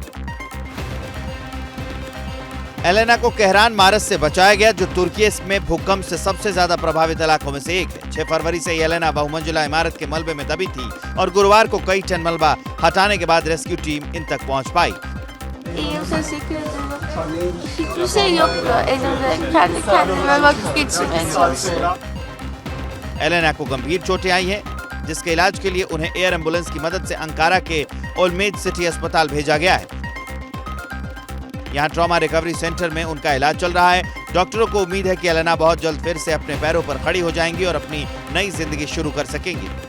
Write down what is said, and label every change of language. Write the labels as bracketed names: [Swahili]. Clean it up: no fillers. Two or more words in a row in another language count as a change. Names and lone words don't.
[Hindi] एलेना को कहरान मारस से बचाया गया, जो तुर्की में भूकंप से सबसे ज्यादा प्रभावित इलाकों में से एक है। 6 फरवरी से एलेना बहुमंजिला इमारत के मलबे में दबी थी और गुरुवार को कई टन मलबा हटाने के बाद [English] rescue team [Hindi] इन तक पहुंच पाई। [Turkish] Hiçbir şey yoktu elimde. Kendime vakit geçirmeye çalışıyorum. [Hindi] एलेना को गंभीर चोटें आई हैं, जिसके इलाज के लिए उन्हें [English] air ambulance [Hindi] की मदद से अंकारा के ओलमेद सिटी अस्पताल भेजा गया है। यहां [English] trauma recovery center [Hindi] में उनका इलाज चल रहा है। डॉक्टरों को उम्मीद है कि एलेना बहुत जल्द फिर से अपने पैरों पर खड़ी हो जाएंगी और अपनी नई जिंदगी शुरू कर सकेंगी।